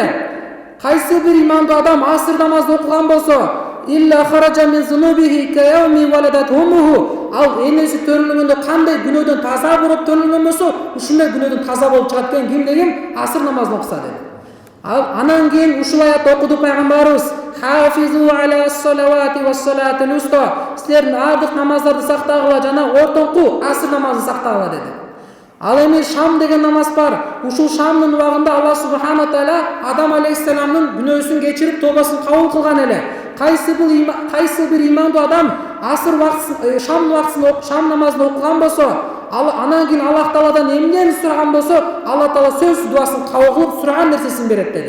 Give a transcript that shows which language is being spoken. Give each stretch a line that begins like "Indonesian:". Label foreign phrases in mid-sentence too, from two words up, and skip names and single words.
Kyrgyz: Кайсы bir имандуу адам аср намазды окуган болсо,
Arabic: إلا خرج من ذنوبه كيوم ولدت أمه.
Kyrgyz: Ал энеси төрөлгөндө кандай күнөөдөн таза болуп төрөлгөн болсо, ушундай күнөөдөн таза болуп чыгат экен ким деген аср намазын окуса dedi. Анан кийин ушул аят окуду пайгамбарыбыз:
Arabic: "حافظوا على الصلوات والصلاة الوسطى."
Kyrgyz: Силер ардык намаздарды сактагыла жана ортоңку аср намазын сактагыла dedi. Ал эми Шам деген намаз бар. Ушул Шамдын убагында
Arabic: الله سبحانه تعالى
Kyrgyz: Адам алейхиссаламдын күнөөсүн кечирип тобасын кабыл кылган эле. Кайсы бир имандуу адам аср убактысын Шам намазын окуган болсо, анан кийин Аллах Тааладан эмнени сураган болсо, Аллах Таала сөз дуасын кабыл кылып сураган нерсесин берет dedi.